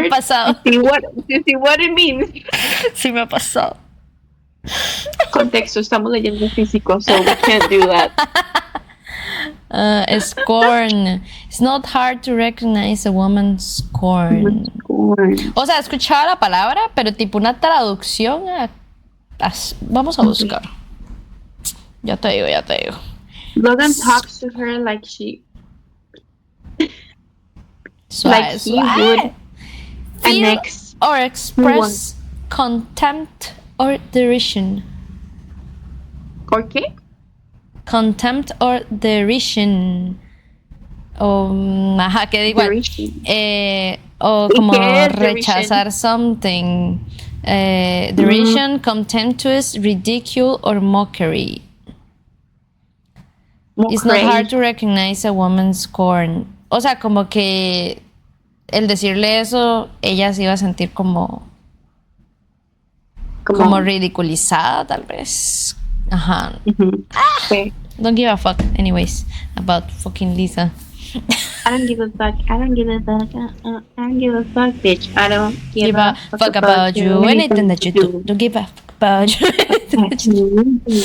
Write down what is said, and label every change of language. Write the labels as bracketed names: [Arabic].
[Spanish] me ha pasado. [English] to see what it means. [Spanish] Sí me ha pasado. Contexto, estamos leyendo físico, [English] so we can't do that. Scorn. It's not hard to recognize a woman's scorn. Scorn. [Spanish] O sea, escuchaba la palabra, pero tipo una traducción. Vamos a buscar. Ya te digo. [English] Logan talks to her like she [Spanish] Suave, [English] he would feel an ex or express contempt or derision. [Spanish] ¿Por qué? [English] Contempt or derision. [Spanish] O, ajá, que da igual. [English] Derision. [Spanish] O ¿Y como qué es rechazar something. [English] Derision, contemptuous, ridicule or mockery. It's not hard to recognize a woman's scorn. [Spanish] O sea, como que el decirle eso, ella se iba a sentir como ridiculizada, tal vez. Ajá. Sí. [English] Don't give a fuck, anyways, about fucking Lisa. I don't give a fuck. I don't give a fuck. I don't give a fuck, bitch. I don't give a fuck about you. Anything that you do. Don't give a fuck about you.